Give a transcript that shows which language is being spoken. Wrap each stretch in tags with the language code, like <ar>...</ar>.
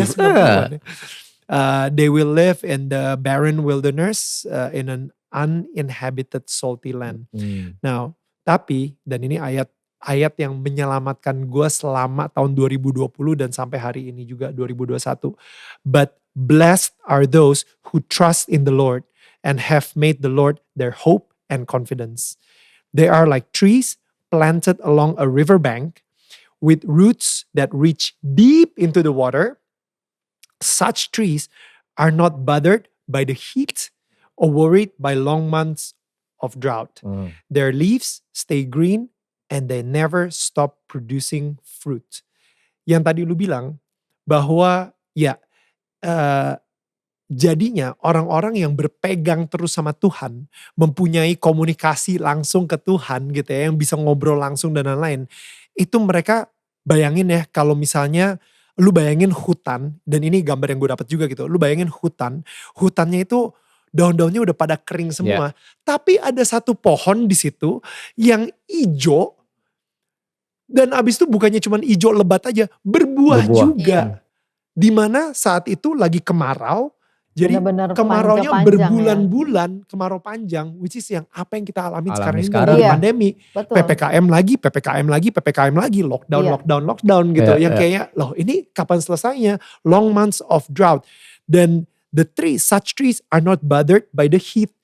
<id>Iya,</id> <en>they will live in the barren wilderness in an uninhabited salty land. Now,</en> <id>tapi dan ini ayat yang menyelamatkan gue selama tahun 2020 dan sampai hari ini juga 2021.</id> <en>But blessed are those who trust in the Lord and have made the Lord their hope and confidence. They are like trees planted along a riverbank with roots that reach deep into the water. Such trees are not bothered by the heat or worried by long months of drought. Their leaves stay green and they never stop producing fruit.</en> <id>Yang tadi lu bilang bahwa jadinya orang-orang yang berpegang terus sama Tuhan, mempunyai komunikasi langsung ke Tuhan gitu ya, yang bisa ngobrol langsung dan lain-lain. Itu mereka bayangin ya kalau misalnya lu bayangin hutan, dan ini gambar yang gue dapat juga gitu. Lu bayangin hutannya itu daun-daunnya udah pada kering semua. Tapi ada satu pohon di situ yang hijau. Dan abis itu bukannya cuma hijau lebat aja, berbuah juga. Dimana saat itu lagi kemarau. Jadi benar-benar kemaraunya berbulan-bulan, kemarau panjang.</id> <en>Which is</en> <id>yang apa yang kita alami sekarang ini pandemi. Betul. PPKM lagi, lockdown gitu. Yang kayak loh ini kapan selesainya?</id> <en>Long months of drought.</en> <id>Dan</id> <en>such trees are not bothered by the heat.</en>